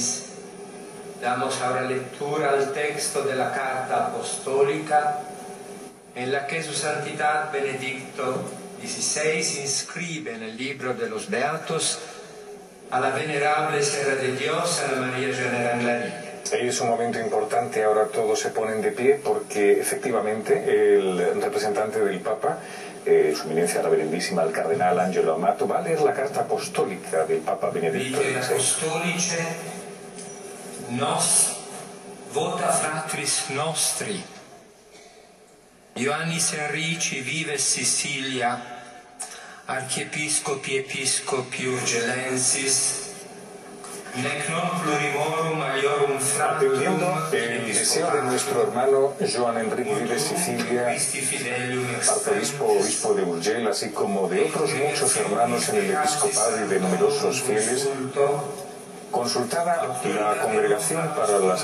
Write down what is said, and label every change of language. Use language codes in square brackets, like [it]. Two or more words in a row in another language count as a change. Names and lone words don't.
[es] Damos ahora lectura al texto de la Carta Apostólica en la que su Santidad Benedicto XVI inscribe en el libro de los Beatos a la venerable Sierra de Dios, Ana María Janer Anglarillo. Es un momento importante, ahora todos se ponen de pie porque efectivamente el representante del Papa, su eminencia reverendísima, el cardenal Angelo Amato, va a leer la carta apostólica del Papa Benedicto XVI. [la] Apostolice nos vota fratris nostri Ioannis Enrici vives Sicilia, archiepiscopi episcopi urgelensis, [es] atendiendo el deseo de nuestro hermano Joan Enrique Vives Sicilia, obispo de Urgel, así como de otros muchos hermanos en el episcopado y de numerosos fieles, consultada la Congregación para las